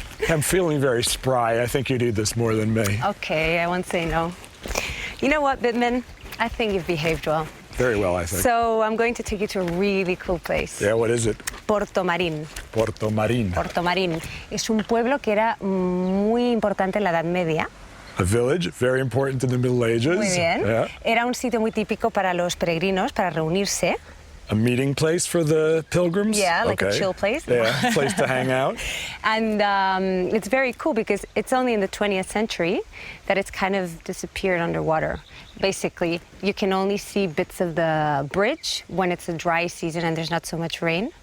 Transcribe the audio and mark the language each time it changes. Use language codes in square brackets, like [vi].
[en] I'm feeling very spry. I think you need this more than me. Okay, I won't say no. You know what, Bitman? I think you've behaved well. Very well, I think. So I'm going to take you to a really cool place. Yeah, what is it? Puerto Marín. Puerto Marín. Puerto Marín. [es] Es un pueblo que era muy importante en la Edad Media. [en] A village, very important in the Middle Ages. [es] Muy bien. [en] Yeah. [es] Era un sitio muy típico para los peregrinos, para reunirse. [en] A meeting place for the pilgrims? Yeah, like a chill place. Yeah, place to hang out. And it's very cool because it's only in the 20th century that it's kind of disappeared underwater. Basically, you can only see bits of the bridge when it's a dry season and there's not so much rain.